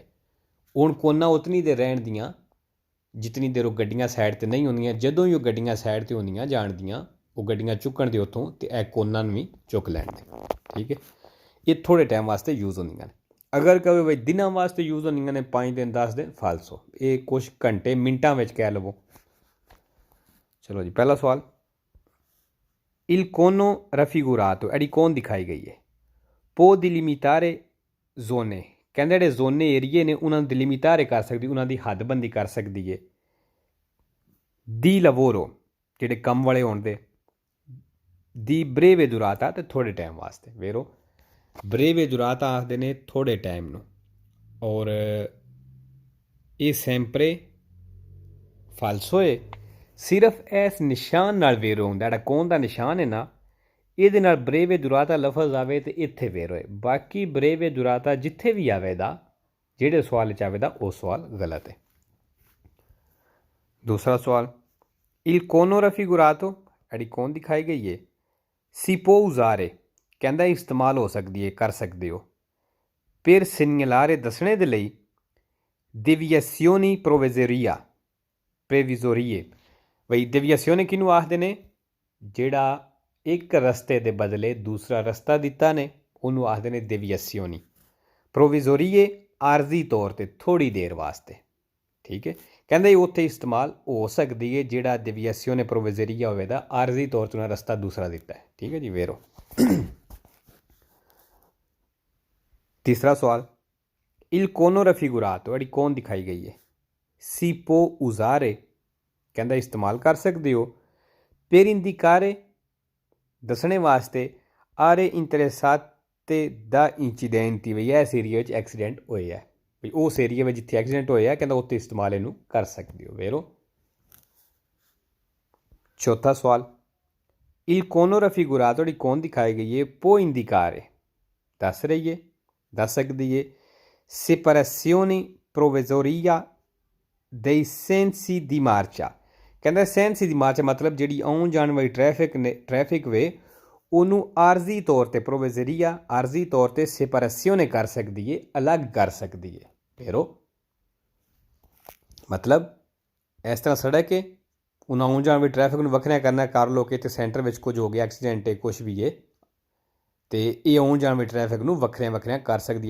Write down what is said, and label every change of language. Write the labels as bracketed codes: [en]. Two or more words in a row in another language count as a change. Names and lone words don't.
[pa] ਹੁਣ ਕੋਨਾ ਉਤਨੀ ਦੇਰ ਰਹਿਣ ਦੀਆਂ ਜਿਤਨੀ ਦੇਰ ਉਹ ਗੱਡੀਆਂ ਸਾਈਡ 'ਤੇ ਨਹੀਂ ਹੁੰਦੀਆਂ ਜਦੋਂ ਹੀ ਉਹ ਗੱਡੀਆਂ ਸਾਈਡ 'ਤੇ ਹੁੰਦੀਆਂ ਜਾਣਦੀਆਂ ਉਹ ਗੱਡੀਆਂ ਚੁੱਕਣ ਦੇ ਉੱਥੋਂ ਅਤੇ ਇਹ ਕੋਨਾ ਨੂੰ ਵੀ ਚੁੱਕ ਲੈਣ ਦੇ ਠੀਕ ਹੈ। ਇਹ ਥੋੜ੍ਹੇ ਟਾਈਮ ਵਾਸਤੇ ਯੂਜ਼ ਹੁੰਦੀਆਂ ਨੇ। ਅਗਰ ਕਹੇ ਬਈ ਦਿਨਾਂ ਵਾਸਤੇ ਯੂਜ਼ ਹੁੰਦੀਆਂ ਨੇ 5 ਦਿਨ 10 ਦਿਨ ਫਾਲਸੋ ਇਹ ਕੁਛ ਘੰਟੇ ਮਿੰਟਾਂ ਵਿੱਚ ਕਹਿ ਲਵੋ। ਚਲੋ ਜੀ ਪਹਿਲਾ ਸਵਾਲ [it] il cono raffigurato [pa] ਇਹਦੀ ਕੌਣ ਦਿਖਾਈ ਗਈ ਹੈ [it] può delimitare zone [pa] ਕਹਿੰਦੇ ਜਿਹੜੇ ਜ਼ੋਨੇ ਏਰੀਏ ਨੇ ਉਹਨਾਂ ਨੂੰ ਡਿਲੀਮੀਟਾਰੇ ਕਰ ਸਕਦੀ ਉਹਨਾਂ ਦੀ ਹੱਦਬੰਦੀ ਕਰ ਸਕਦੀ ਹੈ। [it] di lavoro [pa] ਜਿਹੜੇ ਕੰਮ ਵਾਲੇ ਹੋਣ ਦੇ [it] di breve durata [pa] ਅਤੇ ਥੋੜ੍ਹੇ ਟਾਈਮ ਵਾਸਤੇ [it] vero breve durata [pa] ਆਖਦੇ ਨੇ ਥੋੜ੍ਹੇ ਟਾਈਮ ਨੂੰ, ਔਰ ਇਹ [it] sempre falso [pa] ਹੈ। ਸਿਰਫ ਇਸ ਨਿਸ਼ਾਨ ਨਾਲ ਵੇਰੋ ਹੁੰਦਾ, ਜਿਹੜਾ ਕੌਣ ਦਾ ਨਿਸ਼ਾਨ ਹੈ ਨਾ, ਇਹਦੇ ਨਾਲ [it] breve durata [pa] ਲਫ਼ਜ਼ ਆਵੇ ਤੇ ਇੱਥੇ ਵੇਰ ਹੋਏ। ਬਾਕੀ [it] breve durata [pa] ਜਿੱਥੇ ਵੀ ਆਵੇਗਾ, ਜਿਹੜੇ ਸਵਾਲ 'ਚ ਆਵੇਗਾ, ਉਹ ਸਵਾਲ ਗਲਤ ਹੈ। [hi] दूसरा सवाल, [it] il cono raffigurato [pa] ਜਿਹੜੀ ਕੌਣ ਦਿਖਾਈ ਗਈ ਹੈ, [it] si può usare [pa] ਕਹਿੰਦਾ ਇਸਤੇਮਾਲ ਹੋ ਸਕਦੀ ਹੈ, ਕਰ ਸਕਦੇ ਹੋ, [it] per segnalare [pa] ਦੱਸਣੇ ਦੇ ਲਈ, [it] deviazioni previsorie [pa] ਬਈ deviazione ਕਿਹਨੂੰ ਆਖਦੇ ਨੇ, ਜਿਹੜਾ ਇੱਕ ਰਸਤੇ ਦੇ ਬਦਲੇ ਦੂਸਰਾ ਰਸਤਾ ਦਿੱਤਾ ਨੇ, ਉਹਨੂੰ ਆਖਦੇ ਨੇ [it] deviazioni provvisorie, [pa] ਆਰਜ਼ੀ ਤੌਰ 'ਤੇ ਥੋੜ੍ਹੀ ਦੇਰ ਵਾਸਤੇ। ਠੀਕ ਹੈ, ਕਹਿੰਦੇ ਉੱਥੇ ਇਸਤੇਮਾਲ ਹੋ ਸਕਦੀ ਹੈ ਜਿਹੜਾ [it] deviazione provvisoria [pa] ਹੋਵੇਗਾ, ਆਰਜ਼ੀ ਤੌਰ 'ਤੇ ਉਹਨਾਂ ਰਸਤਾ ਦੂਸਰਾ ਦਿੱਤਾ ਹੈ। ਠੀਕ ਹੈ ਜੀ, ਵੇਰੋ। [hi] तीसरा सवाल, [it] il cono raffigurato [pa] ਜਿਹੜੀ ਕੌਣ ਦਿਖਾਈ ਗਈ ਹੈ, [it] si può usare [pa] ਕਹਿੰਦਾ ਇਸਤੇਮਾਲ ਕਰ ਸਕਦੇ ਹੋ, [it] per indicare [pa] ਦੱਸਣੇ ਵਾਸਤੇ, [it] aree interessate da incidenti [pa] ਵੀ ਇਸ ਏਰੀਆ ਵਿੱਚ ਐਕਸੀਡੈਂਟ ਹੋਏ ਹੈ, ਵੀ ਉਸ ਏਰੀਆ ਵਿੱਚ ਜਿੱਥੇ ਐਕਸੀਡੈਂਟ ਹੋਇਆ ਕਹਿੰਦਾ ਉੱਥੇ ਇਸਤੇਮਾਲ ਇਹਨੂੰ ਕਰ ਸਕਦੇ ਹੋ, ਵੇਰੋ। ਚੌਥਾ ਸਵਾਲ, [it] il cono raffigurato [pa] ਜਿਹੜੀ ਕੌਣ ਦਿਖਾਈ ਗਈ ਹੈ, [it] può indicare [pa] ਦੱਸ ਰਹੀ ਹੈ, ਦੱਸ ਸਕਦੀ ਹੈ, [it] separazione provvisoria dei sensi di marcia [pa] ਕਹਿੰਦਾ [it] sensi di marcia [pa] ਮਤਲਬ ਜਿਹੜੀ ਆਉਣ ਜਾਣ ਵਾਲੀ ਟ੍ਰੈਫਿਕ ਵੇ ਉਹਨੂੰ ਆਰਜ਼ੀ ਤੌਰ 'ਤੇ ਪ੍ਰੋਵਿਜ਼ਰੀਆ ਆਰਜ਼ੀ ਤੌਰ 'ਤੇ ਸੈਪਰੇਸ਼ਨੇ ਕਰ ਸਕਦੀ ਹੈ, ਅਲੱਗ ਕਰ ਸਕਦੀ ਹੈ। ਫੇਰੋ ਮਤਲਬ ਇਸ ਤਰ੍ਹਾਂ ਸੜਕ ਹੈ, ਉਹਨਾਂ ਆਉਣ ਜਾਣ ਵਾਲੀ ਟ੍ਰੈਫਿਕ ਨੂੰ ਵੱਖਰਾ ਕਰਨਾ, ਕਰ ਲਓ ਕਿ ਇੱਥੇ ਸੈਂਟਰ ਵਿੱਚ ਕੁਝ ਹੋ ਗਿਆ, ਐਕਸੀਡੈਂਟ ਹੈ, ਕੁਛ ਵੀ ਹੈ, ਅਤੇ ਇਹ ਆਉਣ ਜਾਣ ਵਾਲੀ ਟ੍ਰੈਫਿਕ ਨੂੰ ਵੱਖਰੀਆਂ ਕਰ ਸਕਦੀ ਹੈ।